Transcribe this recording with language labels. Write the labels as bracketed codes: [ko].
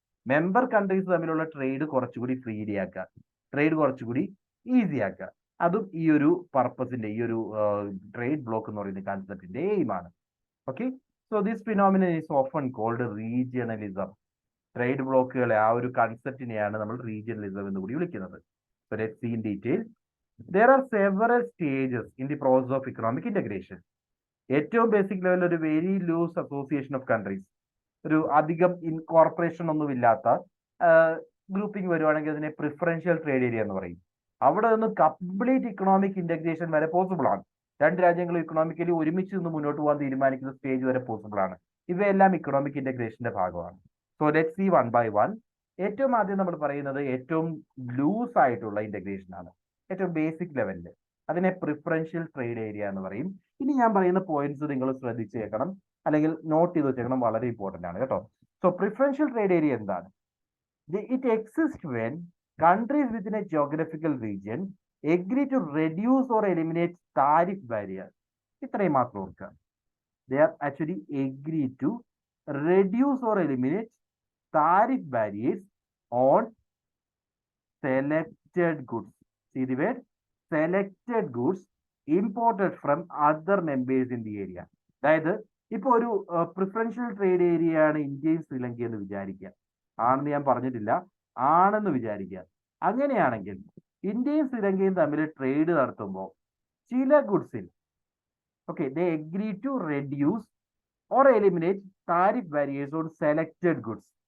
[ml] Member countries തമ്മിലുള്ള trade കുറച്ചുകൂടി freely ആക്കുക, ട്രേഡ് കുറച്ചുകൂടി ഈസി ആക്കുക. അതും ഈ ഒരു പർപ്പസിന്റെ, ഈ ഒരു ട്രേഡ് ബ്ലോക്ക് എന്ന് പറയുന്ന കൺസെപ്റ്റിന്റെ എയിമാണ്. [en] Okay, so this phenomenon is often called regionalism. [ml] Trade ബ്ലോക്കുകളെ, ആ ഒരു കൺസെപ്റ്റിനെയാണ് നമ്മൾ റീജിയണലിസം എന്ന് കൂടി വിളിക്കുന്നത്. [en] So let's see in detail. There are several stages in the process of economic integration. [ml] ഏറ്റവും ബേസിക് ലെവലിൽ ഒരു very loose association of countries, ഒരു അധികം ഇൻകോർപ്പറേഷൻ ഒന്നുമില്ലാത്ത ഗ്രൂപ്പിംഗ് വരുവാണെങ്കിൽ അതിനെ പ്രിഫറൻഷ്യൽ ട്രേഡ് ഏരിയ എന്ന് പറയും. അവിടെ നിന്ന് കംപ്ലീറ്റ് ഇക്കണോമിക് ഇന്റഗ്രേഷൻ വരെ പോസിബിൾ ആണ്. രണ്ട് രാജ്യങ്ങളും ഇക്കണോമിക്കലി ഒരുമിച്ച് നിന്ന് മുന്നോട്ട് പോകാൻ തീരുമാനിക്കുന്ന സ്റ്റേജ് വരെ പോസിബിൾ ആണ്. ഇവയെല്ലാം ഇക്കണോമിക് ഇന്റഗ്രേഷന്റെ ഭാഗമാണ്. [en] So let's see one by one. [ml] ഏറ്റവും ആദ്യം നമ്മൾ പറയുന്നത് ഏറ്റവും ലൂസ് ആയിട്ടുള്ള ഇന്റഗ്രേഷൻ ആണ്, ഏറ്റവും ബേസിക് ലെവലിൽ. അതിനെ പ്രിഫറൻഷ്യൽ ട്രേഡ് ഏരിയ എന്ന് പറയും. ഇനി ഞാൻ പറയുന്ന പോയിന്റ്സ് നിങ്ങൾ ശ്രദ്ധിച്ചേക്കണം, അല്ലെങ്കിൽ നോട്ട് ചെയ്ത് വെച്ചേക്കണം, വളരെ ഇമ്പോർട്ടന്റ് ആണ് കേട്ടോ. സോ പ്രിഫറൻഷ്യൽ ട്രേഡ് ഏരിയ എന്താണ്? [en] It exist when countries within a geographical region agree to reduce or eliminate tariff barriers. [ml] ഇത്രയും മാത്രം ഓർക്കുക. [en] They are actually agree to reduce or eliminate tariff barriers on selected goods. See the word selected goods imported from other members in the area. [ml] അതായത് ഇപ്പൊ ഒരു preferential trade area ആണ് ഇന്ത്യയും ശ്രീലങ്കയും എന്ന് വിചാരിക്കുക. ആണെന്ന് ഞാൻ പറഞ്ഞിട്ടില്ല, ആണെന്ന് വിചാരിക്കുക. അങ്ങനെയാണെങ്കിൽ ഇന്ത്യയും ശ്രീലങ്കയും തമ്മിൽ ട്രേഡ് നടത്തുമ്പോൾ ചില ഗുഡ്സിൽ [en] They agree to reduce or eliminate tariff barriers on selected goods.